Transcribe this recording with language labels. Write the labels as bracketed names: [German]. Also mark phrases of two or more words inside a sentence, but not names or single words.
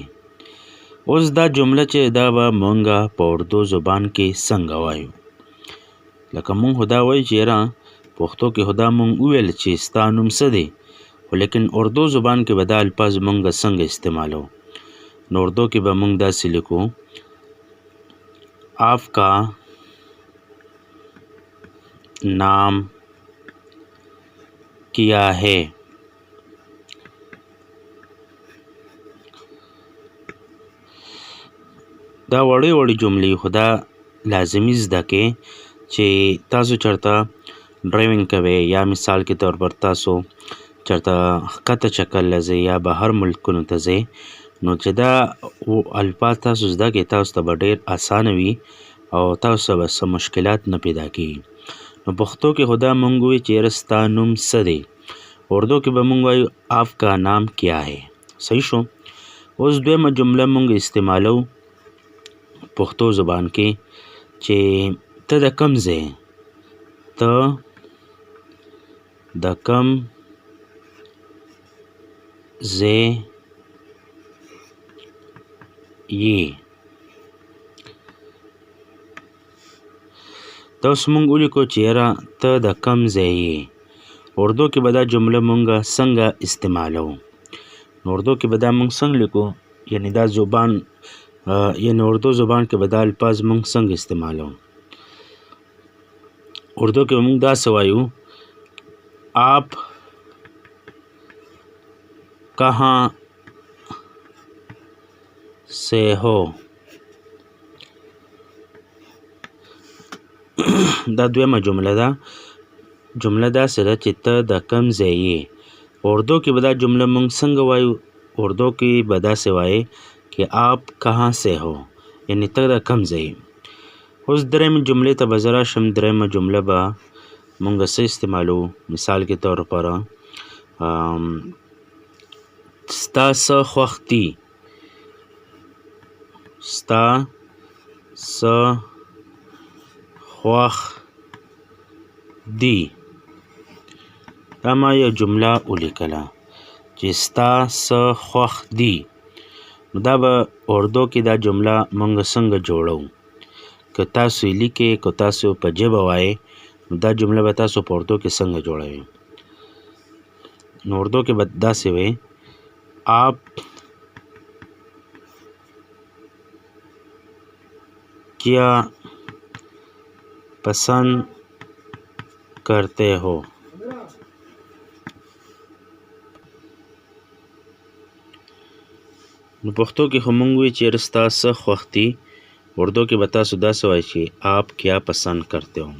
[Pashto] اوس دا جمله چې دا به مونږ په اردو زبان کې څنګه وایو، لکه مونږ خو دا وایو چې یاره پښتو کې خو دا مونږ وویل چې ستا نوم څه دی، خو لیکن اردو زبان کې به دا الفاظ مونږ څنګه استعمالو. نو اردو کې به مونږ داسې لیکو، [Urdu] آپ کا نام کیا ہے. [Pashto] دا وړې وړې جملې خو دا لازمي زده کې چې تاسو چېرته ډرایوینګ کوئ، یا مثال کې [Urdu] طور پر [Pashto] تاسو چېرته ښکته چکر له ځئ یا بهر ملکونو ته ځئ، نو چې دا الفاظ تاسو زده کړئ تاسو ته به ډېر اسانه وي او تاسو ته به څه مشکلات نه پیدا کېږي. نو پښتو کې خو دا مونږ وایو چې یاره ستا نوم څه دی، اردو کې به مونږ وایو [Urdu] آپ کا نام کیا ہے. [Pashto] صحیح شو. اوس دویمه جمله مونږ استعمالو پښتو زبان کې چې ته د کوم ځای، ته د کوم ځای یې. دا اوس مونږ ولیکو چې یاره ته د کوم ځای یې. اردو کې به دا جمله مونږ څنګه استعمالو. نو اردو کې به دا مونږ څنګه لیکو، یعنی دا زبان یعنی اردو زبان کې به دا الفاظ مونږ څنګه استعمالو. اردو کې به مونږ داسې وایو، [Urdu] آپ کہاں سے ہو. [Pashto] دا دویمه جمله ده. جمله داسې ده چې ته د کوم ځای یې. اردو کې به دا جمله مونږ څنګه وایو، اردو کې به داسې وایي [Urdu] کہ آپ کہاں سے ہو، [Pashto] یعنی ته د کوم ځای یې. اوس درېیمې جملې ته به زه راشم. درېیمه جمله به مونږ څه استعمالو، مثال کې [Urdu] طور پر [Pashto] ستا څه خوښ دي، ستا څه خوښ دي. دا ما یو جمله ولیکله چې ستا څه خوښ دي. نو دا به اردو کې دا جمله مونږ څنګه جوړو، که تاسو یې لیکئ، که تاسو په ژبه وایئ، نو دا جمله به تاسو په اردو کې څنګه جوړوئ. نو اردو کې به داسې وي، [Urdu] آپ کیا پسند کرتے ہو. [Pashto] نو پښتو کې خو مونږ وایو چې یاره ستا څه خوښ دي، اردو کې به تاسو داسې وایئ چې [Urdu] آپ کیا پسند کرتے ہو.